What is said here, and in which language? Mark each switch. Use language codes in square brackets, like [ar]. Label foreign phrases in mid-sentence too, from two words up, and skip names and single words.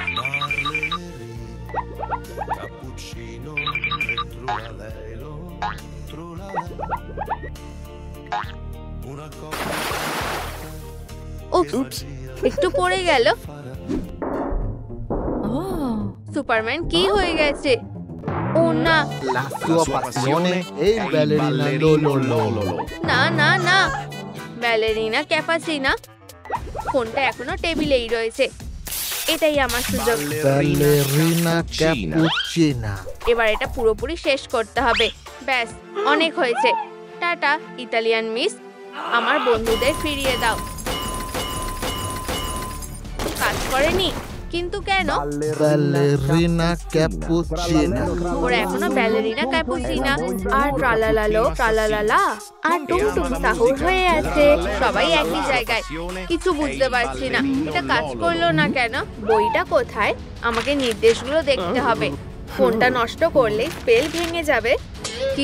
[bn] উপস, একটু পড়ে গেল। সুপারম্যান কি হয়ে গেছে? ও না, [it] La sua passione è il ballerina Lolo. [bn] না না না, ব্যালেরিনা ক্যাপাচিনা। ফোনটা এখনো টেবিলেই রয়েছে। এটাই আমার সুযোগ। Ballerina cappuccina. এবার এটা পুরোপুরি শেষ করতে হবে। ব্যাস, অনেক হয়েছে। টাটা ইতালিয়ান মিস। আমার বন্ধুদের ফিরিয়ে দাও। কাজ করেনি? কিন্তু কেন? Ballerina cappuccina. ওরা এখনো ব্যালেরিনা ক্যাপুচিনা আর ট্রালালালো ট্রালালালা আর টুমটুম সাহুর হয়ে আছে। সবাই একই জায়গায়। কিছু বুঝতে পারছি না, এটা কাজ করলো না কেন? বইটা কোথায়? আমাকে নির্দেশগুলো দেখতে হবে। ফোনটা নষ্ট করলে স্পেল ভেঙে যাবে। কি?